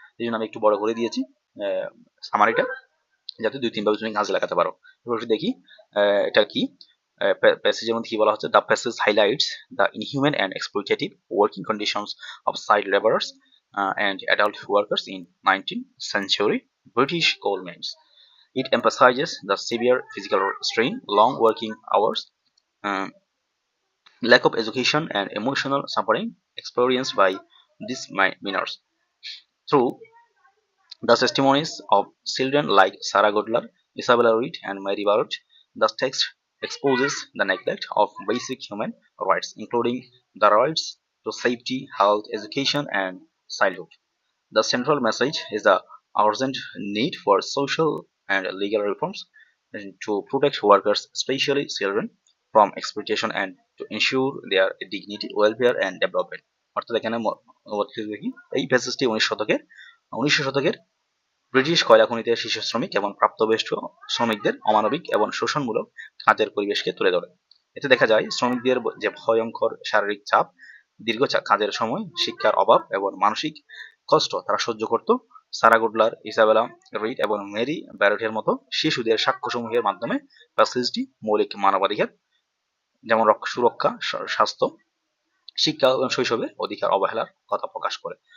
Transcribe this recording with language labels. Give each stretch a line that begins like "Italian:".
Bangla: এই জন্য আমি একটু বড় করে দিয়েছি সামারিটা, যাতে 2-3 ভাবে তুমি কাজে লাগাতে পারো। এবার একটু দেখি এটা কি প্যাসেজের মধ্যে কি বলা হচ্ছে।
English: The passage highlights the inhuman and exploitative working conditions of side labourers and adult workers in 19th century British coal mines. It emphasizes the severe physical strain, long working hours, um, lack of education, and emotional suffering experienced by these miners. Through the testimonies of children like Sarah Godler, Isabella Reed, and Mary Barrett, the text exposes the neglect of basic human rights, including the rights to safety, health, education, and childhood. The central message is the urgent need for social and legal reforms to protect workers, especially children, from exploitation and to ensure their dignity, welfare, and development.
Bangla: অর্থাৎ এখানে দেখি এই প্যাসেজটি 19 শতকের British কয়লা খনিতে শিশু শ্রমিক এবং প্রাপ্তবয়স্ক শ্রমিকদের অমানবিক এবং শোষণমূলক কাজের পরিবেশকে তুলে ধরে। এতে দেখা যায় শ্রমিকদের যে ভয়ঙ্কর শারীরিক চাপ, দীর্ঘ কাজের সময়, শিক্ষার অভাব এবং মানসিক কষ্ট তারা সহ্য করত। সারা গুডলার, ইসাবেলা রিড এবং মেরি ব্যারটের মতো শিশুদের সাক্ষ্যসমূহের মাধ্যমে প্যাসেজটি মৌলিক মানবাধিকার যেমন সুরক্ষা, স্বাস্থ্য, শিক্ষা এবং শৈশবের অধিকার অবহেলার কথা প্রকাশ করে।